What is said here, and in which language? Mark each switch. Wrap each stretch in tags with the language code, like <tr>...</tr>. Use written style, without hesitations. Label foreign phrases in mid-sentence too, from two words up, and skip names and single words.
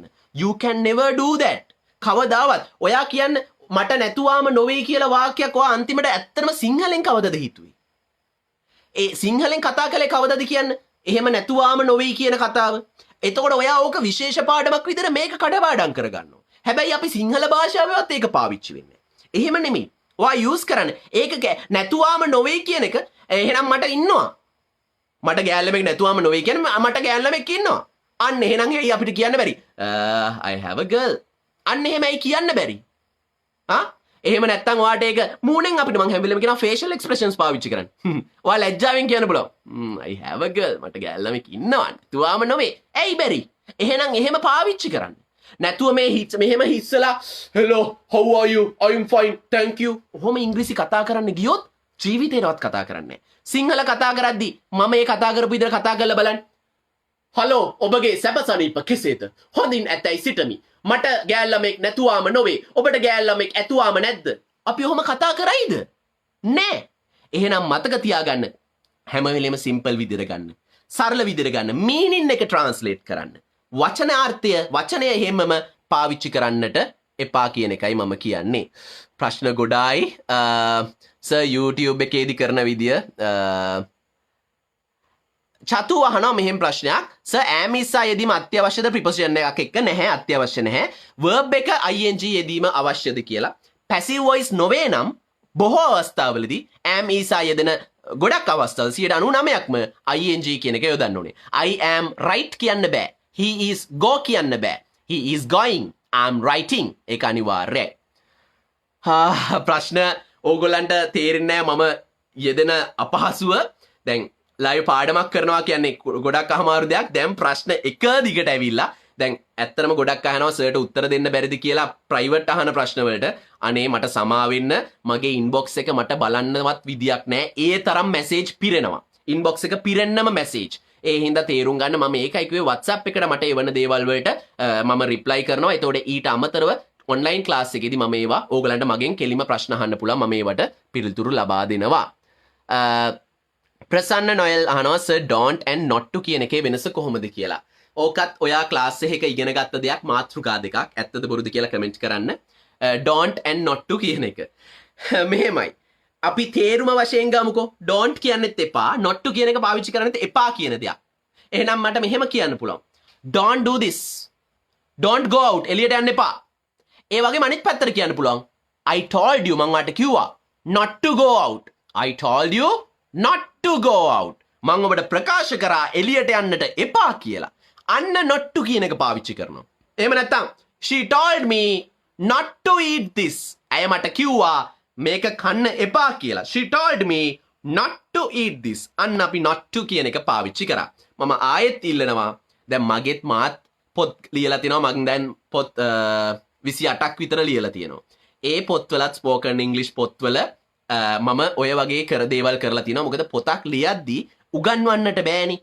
<en>You can never do that.</en> <si>කවදාවත් ඔයා කියන්න මට නැතුවාම නොවේ කියලා වාක්‍යයක් ඔයා අන්තිමට ඇත්තටම සිංහලෙන් කවදද හිතුවේ? ඒ සිංහලෙන් කතා කළේ කවදද කියන්න? එහෙම නැතුවාම නොවේ කියන කතාව. එතකොට ඔයා ඕක විශේෂ පාඩමක් විදිහට මේක කඩපාඩම් කරගන්නවා. හැබැයි අපි සිංහල භාෂාවෙවත් ඒක පාවිච්චි වෙන්නේ නැහැ. එහෙම නෙමෙයි. ඔයා යූස් කරන්න. ඒක නැතුවාම නොවේ කියන එක එහෙනම් මට ඉන්නවා. මට ගෑල්ලමෙක් නැතුවාම නොවේ කියන්නේ මට ගෑල්ලමෙක් ඉන්නවා. අන්න එහෙනම් ඇයි අපිට කියන්න බැරි?</si> <en>I have a girl.</en> <si>අන්න එහෙමයි කියන්න බැරි. එහෙම නැත්තම් ඔයාට ඒක මූණෙන් අපිට මං හැම වෙලෙම කියනවා</si> <en>facial expressions</en> <si>පාවිච්චි කරන්න. ඔයා ලැජ්ජාවෙන් කියන්න පුළුවන්.</si> <en>I have a girl.</en> <si>මට ගෑල්ලමෙක් ඉන්නවා. තුවාම නොවේ. ඇයි බැරි? එහෙනම් එහෙම පාවිච්චි කරන්න. නැතුව මෙහෙම හිස්සලා</si> <en>hello how are you? I'm fine. Thank you.</en> <si>ඔහොම ඉංග්‍රීසි කතා කරන්න ගියොත් ජීවිතේටවත් කතා කරන්නේ නැහැ. සිංහල කතා කරද්දි මම මේ කතා කරපු විදිහට කතා කරලා බලන්න. හලෝ ඔබගේ සැපසනීප කෙසේද? හොඳින් ඇතැයි සිටමි. මට ගෑල්ලමෙක් නැතුවාම නොවේ. ඔබට ගෑල්ලමෙක් ඇතුවාම නැද්ද? අපි ඔහොම කතා කරයිද? නෑ. එහෙනම් මතක තියාගන්න. හැම වෙලෙම සිම්පල් විදිහට ගන්න. සරල විදිහට ගන්න. මීනින් එක ට්‍රාන්ස්ලේට් කරන්න. වචනාර්ථය වචනය හැමම පාවිච්චි කරන්නට එපා කියන එකයි මම කියන්නේ. ප්‍රශ්න ගොඩායි. සර් YouTube එකේදී කරන විදිය චතු අහනවා මෙහෙම ප්‍රශ්නයක්. සර්</si> <en>am is</en> <si>යෙදීම අත්‍යවශ්‍යද ප්‍රිපොසිෂන් එකක් එක්ක නැහැ අත්‍යවශ්‍ය නැහැ. verb එක ing යෙදීම අවශ්‍යද කියලා.</si> <en>passive voice</en> <si>නොවේ නම් බොහෝ අවස්ථාවලදී</si> <en>am is</en> <si>යෙදෙන ගොඩක් අවස්ථාවල 99%ක්ම ing කියන එක යොදන්න ඕනේ.</si> <en>I am right</en> <si>කියන්න බෑ.</si> <en>He is go</en> <si>කියන්න බෑ.</si> <en>He is going. I'm writing.</en> <si>ඒක අනිවාර්යයි. ප්‍රශ්න ඕගොල්ලන්ට තේරෙන්නේ නැහැ මම යෙදෙන අපහසුව. දැන් ලයිව් පාඩමක් කරනවා කියන්නේ ගොඩක් අමාරු දෙයක්. දැන් ප්‍රශ්න එක දිගට ඇවිල්ලා දැන් ඇත්තටම ගොඩක් අහනවා සර්ට උත්තර දෙන්න බැරිද කියලා ප්‍රයිවට් අහන ප්‍රශ්න වලට. අනේ මට සමා වෙන්න මගේ ඉන්බොක්ස් එක මට බලන්නවත් විදියක් නැහැ. ඒ තරම් මැසේජ් පිරෙනවා. ඉන්බොක්ස් එක පිරෙන්නම මැසේජ්. ඒ හින්දා තේරුම් ගන්න මම ඒකයි කිව්වේ WhatsApp එකට මට එවන දේවල් වලට මම රිප්ලයි කරනවා. ඒතකොට ඊට අමතරව</si> <en>online class</en> <si>එකේදී මම ඒවා ඕගලන්ට මගෙන් කෙලිම ප්‍රශ්න අහන්න පුළුවන්. මම ඒවට පිළිතුරු ලබා දෙනවා. ප්‍රසන්න නොයල් අහනවා සර්</si> <en>don't and not to</en> <si>කියන එකේ වෙනස කොහොමද කියලා. ඕකත් ඔයා ක්ලාස් එකක ඉගෙන ගත්ත දෙයක් මාතෘකා දෙකක්. ඇත්තද බොරුද කියලා කමෙන්ට් කරන්න.</si> <en>don't and not to</en> <si>කියන එක. මෙහෙමයි. අපි තේරුම වශයෙන් ගමුකෝ. don't කියන්නෙත් එපා,</si> <en>not to</en> <si>කියන එක පාවිච්චි කරන්නෙත් එපා කියන දෙයක්. එහෙනම් මට මෙහෙම කියන්න පුළුවන්.</si> <en>don't do this. don't go out.</en> <si>එළියට යන්න එපා. ඒ වගේම අනිත් පැත්තට කියන්න පුළුවන්.</si> <en>I told you</en> <si>මං ඔයාලට කිව්වා</si> <en>not to go out. I told you not to go out.</en> <si>මං ඔබට ප්‍රකාශ කරා එළියට යන්නට එපා කියලා.</si> <en>අන්න not to</en> <si>කියන එක පාවිච්චි කරනවා. එහෙම නැත්නම්</si> <en>she told me not to eat this.</en> <si>ඇය මට කිව්වා මේක කන්න එපා කියලා.</si> <en>she told me not to eat this.</en> <si>අන්න අපි</si> <en>not to</en> <si>කියන එක පාවිච්චි කරා. මම ආයෙත් ඉල්ලනවා දැන් මගෙත් මාත් පොත් ලියලා තිනවා. මම දැන් පොත් 28ක් විතර ලියලා තියෙනවා. ඒ පොත්වලත්</si> <en>spoken English</en> <si>පොත්වල මම ඔය වගේ දේවල් කරලා තිනවා. මොකද පොතක් ලියද්දී උගන්වන්නට බෑනේ.</si>